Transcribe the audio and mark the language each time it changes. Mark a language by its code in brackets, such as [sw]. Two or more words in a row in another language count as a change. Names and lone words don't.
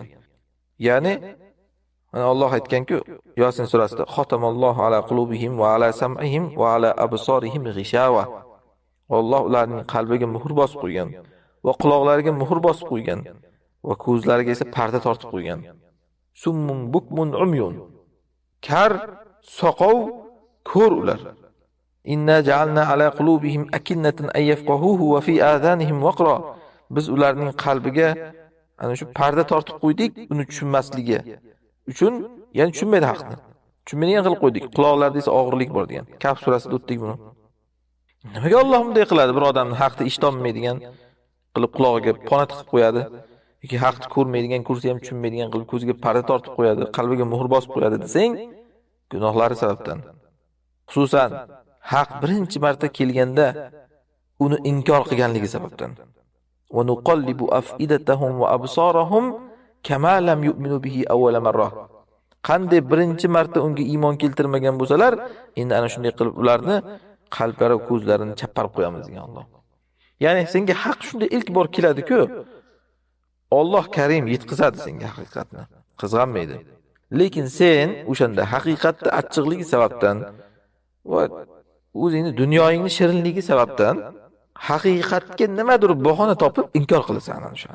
[uz] Ya'ni Alloh aytgan-ku, Yosin surasida: [ar] "ختم الله على قلوبهم وعلى سمعهم وعلى أبصارهم غشاوة." [uz] Alloh ularning qalbiga muhr bosib qo'ygan va quloqlariga muhr bosib qo'ygan va ko'zlariga esa parda tortib qo'ygan. [ar] صم بكم عمي. [uz] Kar, soqov, ko'r ular. [ar] إنا جعلنا على قلوبهم أكنة أن يفقهوه وفي آذانهم وقرا. [uz] Biz ularning qalbiga ana shu parda tortib qo'ydik, uni tushunmasligi uchun, ya'ni tushunmaydi haqni. Tushunmaydigan qilib qo'ydik. Quloqlarida esa og'irlik bor degan. Kaf surasida o'tdik buni. Nimaga Alloh bunday qiladi? Bir odamni haqni eshitolmaydigan qilib quloqiga pona tiqib qo'yadi. Yoki haqni ko'rmaydigan, ko'rsa ham tushunmaydigan qilib ko'ziga parda tortib qo'yadi, qalbiga muhr bosib qo'yadi desang, gunohlari sababdan. Xususan, haq birinchi marta kelganda uni inkor qilganligi sababdan. [ar] ونقلب أفئدتهم وأبصارهم كما لم يؤمنوا به أول مرة. [uz] Qanday birinchi marta unga iymon keltirmagan bo'lsalar, endi ana shunday qilib ularni qalblari va ko'zlarini chapparib qo'yamiz degan Alloh. Ya'ni senga haq shunday ilk bor keladi-ku, Alloh Karim yetkazadi senga haqiqatni. Qizg'anmaydi. Lekin sen o'shanda haqiqatda achchiqligi sababdan va o'zingni dunyoyingni shirinligi sababdan haqiqatga nimadir bahona topib inkor qilasan ana shu.